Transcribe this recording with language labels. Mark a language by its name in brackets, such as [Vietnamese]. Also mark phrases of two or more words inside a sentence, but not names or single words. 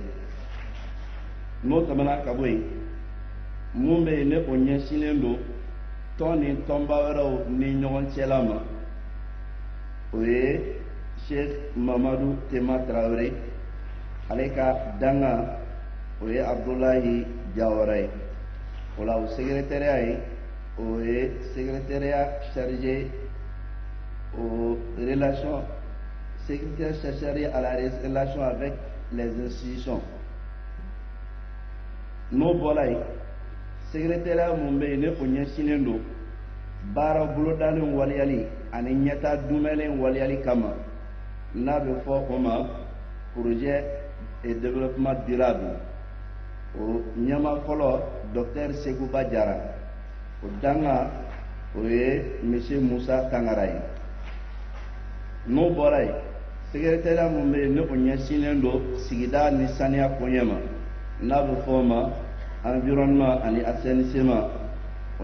[Bambara] n'o tɛmɛna ka bɔ yen mun bɛ yen ne o ɲɛsinnen don tɔn ni tɔnba wɛrɛw ni ɲɔgɔn cɛla ma o ye Cheikh Mamadu Tema Traoré ale ka dangan o ye Abdullahi Jawara ye o la o secrétariat ye o ye [French] secrétariat chargé aux relations secrétaire chargé à la relation avec les institutions [Bambara] n'o bɔra yen secrétariat mun bɛ yen ne o ɲɛsinnen don baara bolodalen waliyali ani ɲɛtaa dumɛlen waliyali kama n'a bɛ fɔ o ma [French] projet et développement durable [Bambara] o ɲɛma fɔlɔ docteur Seguba Jara o dangan o ye monsieur Musa Tangara ye n'o bɔra yen secrétariat mun bɛ yen ne o ɲɛsinnen don sigida ni saniya koɲɛ ma n'a bɛ fɔ o ma environnement ani assainissement o